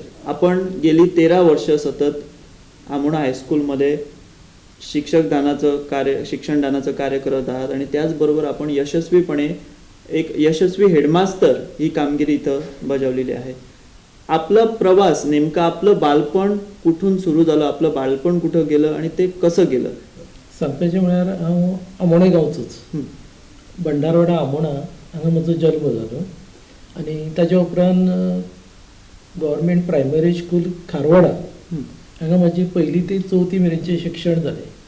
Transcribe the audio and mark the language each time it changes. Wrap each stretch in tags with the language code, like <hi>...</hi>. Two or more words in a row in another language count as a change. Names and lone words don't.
<mr>आपण गेली 13 वर्ष सतत आमोणा हायस्कूलमध्ये शिक्षणदानाचं कार्य करत आहात आणि त्याचबरोबर आपण यशस्वीपणे एक यशस्वी हेडमास्टर ही कामगिरी इथं बजावलेली आहे. आपला प्रवास नेमका आपलं बालपण कुठून सुरू झालं, आपलं बालपण कुठं गेलं आणि ते कसं गेलं</mr> <kok>सांगपाचें म्हळ्यार हांव आमोणे गांवचोच, भंडारवाडा आमोणा हांगा म्हजो जल्म जालो आनी ताज्या उपरांत गव्हर्मेंट प्रायमरी स्कूल खारवाडा हांगा म्हाजी 1ली ते 4थी मेरेनचें शिक्षण जालें.</kok>